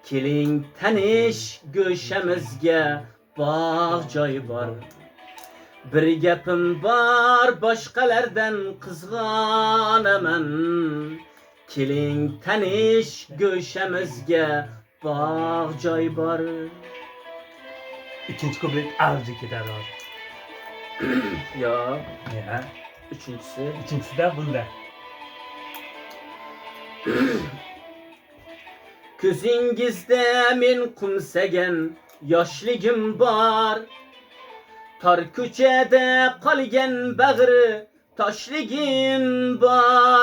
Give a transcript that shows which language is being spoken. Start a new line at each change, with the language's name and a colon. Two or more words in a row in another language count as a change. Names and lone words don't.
Uzbek: Keling tanish go'shamizga bog' joy bor. Bir gapim bor, boshqalardan qizg'onaman. Keling tanish go'shamizga bog' joy bor.
Turkish: İkinci kuplet azıcık gider abi. Yo, Ya. üçüncüsü. İkincisi de bunda.
Uzbek: Ko'zingizda men qumsagan yoshligim bor. Tor ko'chada qolgan bag'ri toshligim bor.